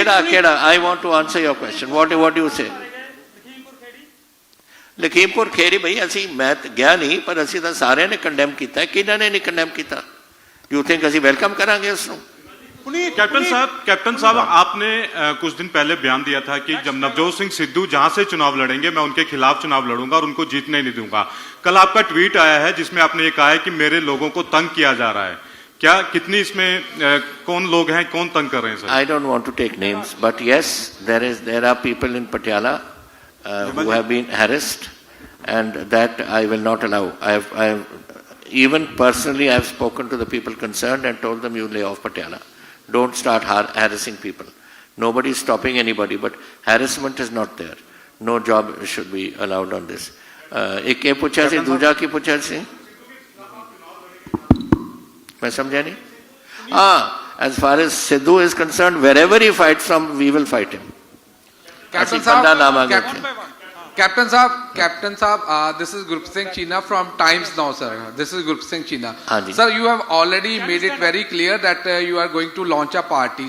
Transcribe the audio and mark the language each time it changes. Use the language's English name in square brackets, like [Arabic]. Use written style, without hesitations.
[English] ਕਿਹੜਾ I want to answer your question, what you say. [Punjabi] Lakhimpur ਖੇੜੀ ਬਈ ਅਸੀਂ, ਮੈਂ ਗਿਆ ਨਹੀਂ, ਪਰ ਅਸੀਂ ਤਾਂ ਸਾਰਿਆਂ ਨੇ ਕੰਡੈਮ ਕੀਤਾ। ਕਿਹਨਾਂ ਨੇ ਨਹੀਂ ਕੰਡੈਮ ਕੀਤਾ? [English] you think [Punjabi] ਅਸੀਂ ਵੈਲਕਮ ਕਰਾਂਗੇ ਉਸ ਨੂੰ? [Hindi] कैप्टन साहब आपने कुछ दिन पहले बयान दिया था कि जब नवजोत सिंह सिद्धू जहां से चुनाव लड़ेंगे मैं उनके खिलाफ चुनाव लड़ूंगा और उनको जीतने नहीं दूंगा। कल आपका ट्वीट आया है जिसमें आपने ये कहा है कि मेरे लोगों को तंग किया जा रहा है। क्या कितनी इसमें कौन लोग हैं, कौन तंग कर रहे हैं sir? [English] I don't want to take names, but yes, there are people in Patiala who have been harassed, and that I will not allow. I have even personally I have spoken to the people concerned and told them, you lay off Patiala. Don't start harassing people. Nobody is stopping anybody, but harassment is not there. No job should be allowed on this. [Punjabi] एक ये पूछा सी, दूजा की पूछा सी, मैं समझा नहीं। [English] as far as Sidhu is concerned, wherever he fights from, we will fight him. Captain Saab, this is Gurpreet Singh Cheena from Times Now, sir. This is Gurpreet Singh Cheena. Sir, you have already made it very clear that you are going to launch a party.